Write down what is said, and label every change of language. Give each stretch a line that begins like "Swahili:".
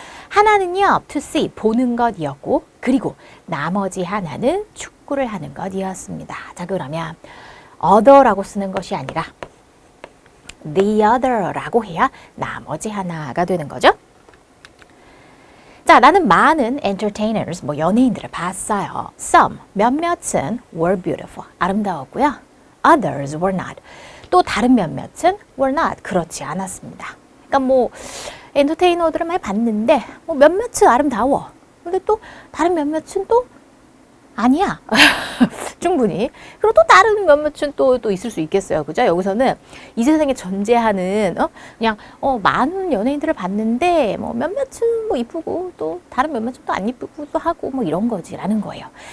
Korean: 하나는요,
English: to see,
Korean: 보는 것이었고, 그리고 나머지 하나는 축구를 하는 것이었습니다. 자, 그러면 other라고 쓰는 것이 아니라 the other라고 해야 나머지 하나가 되는 거죠. 자, 나는 많은 entertainers, 뭐 연예인들을 봤어요.
English: Some,
Korean: 몇몇은
English: were beautiful,
Korean: 아름다웠고요.
English: Others were not.
Korean: 또 다른 몇몇은
English: were not,
Korean: 그렇지 않았습니다. 그러니까 뭐 엔터테이너들을 많이 봤는데 뭐 몇몇은 아름다워. 근데 또 다른 몇몇은 또 아니야. 충분히. 그리고 또 다른 몇몇은 또 있을 수 있겠어요. 그죠? 여기서는 이 세상에 존재하는 그냥 많은 연예인들을 봤는데 뭐 몇몇은 뭐 이쁘고 또 다른 몇몇은 또 안 이쁘기도 하고 뭐 이런 거지라는 거예요.